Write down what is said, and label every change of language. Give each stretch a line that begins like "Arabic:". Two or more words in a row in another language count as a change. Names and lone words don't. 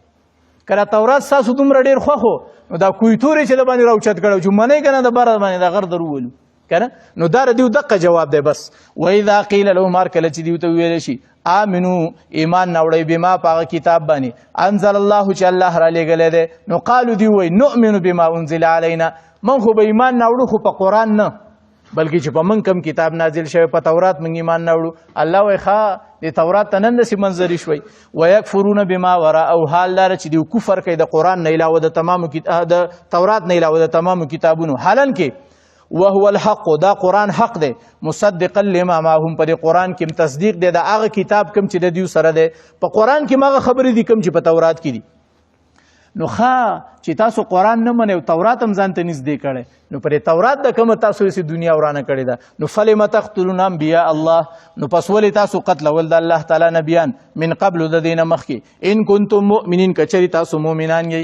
Pashto: که دا تورات ستاسو دومره ډېر خوښ و، نو دا کویتور یې چې د باندې راوچت کړی چې منئ که نه د بره باندې دا غر در وولو که نه. نو دا د دیو دقه جواب دی. بس
Arabic: واذا قیل لهم
Pashto: هر کله چې دیو ته وویلی شي آمنو ایمان راوړئ بما په هغه کتاب باندې
Arabic: انزل الله
Pashto: چې الله را لېږلی دی، نو قالو دوی وایي
Arabic: نؤمن بما انزل علینا،
Pashto: من خو به ایمان نه وړو خو په قرآن نه، بلکې چې په من کم کتاب نازل شوی په تورات من ایمان نه وړو. الله وایي ښه د تورات ته نن داسې منظرې شوی.
Arabic: ویکفرون بما وراءه،
Pashto: حال دا چې دوی کفر کوي د قرآن نه علاوه د تمامو د تورات نه علاوه د تمامو کتابونو، حالان کې
Arabic: وهو الحق،
Pashto: دا قرآن حق دی،
Arabic: مصدقا لما معهم،
Pashto: په دې قرآن کې تصدیق دی د هغه کتاب کوم چې د دوی سره دی. په قرآن کې هغه خبرې دي کوم چې په تورات کې دي. نو ښه چې تاسو قرآن نه منئ او تورات هم ځان ته نږدې کړی، نو په دې تورات د کومه تاسو هسې دنیا ورانه کړې ده. نو
Arabic: فلم تقتلون انبیاء الله،
Pashto: نو پس ولې تاسو قتلول د الله تعالی نبیان
Arabic: من قبل
Pashto: د دې نه مخکې،
Arabic: ان کنتم مؤمنین
Pashto: که چېرې تاسو مؤمنان یئ.